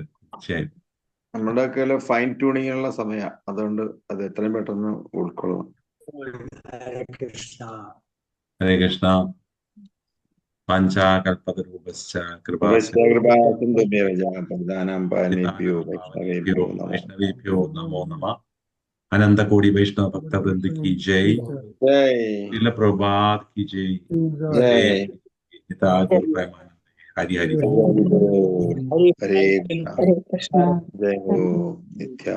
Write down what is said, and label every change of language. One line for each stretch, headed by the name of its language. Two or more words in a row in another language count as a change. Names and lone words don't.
Malayalam: അതെ, തീർച്ചയായും. നമ്മുടെ ഒക്കെ
English: fine tuning
Malayalam: സമയം, അതുകൊണ്ട് അത് എത്രയും പെട്ടെന്ന് ഉൾക്കൊള്ളണം.
Sanskrit: ഹരേ കൃഷ്ണ. പഞ്ചാകൽപതരൂപശ്ച പ്രധാനം പാനേഭ്യോ വൈഷ്ണവേഭ്യോ നമോ. വൈഷ്ണവേഭ്യോ നമോ നമ.
Hindi: अनन्तकोटि वैष्णव भक्तवृन्द की जय. ജയ് श्रील प्रभुपाद की जय. ജയ്.
Sanskrit: ഹരി ഹരി. ഹരേ കൃഷ്ണ. ഹരേ കൃഷ്ണ. ജയ ഹോ നിത്യ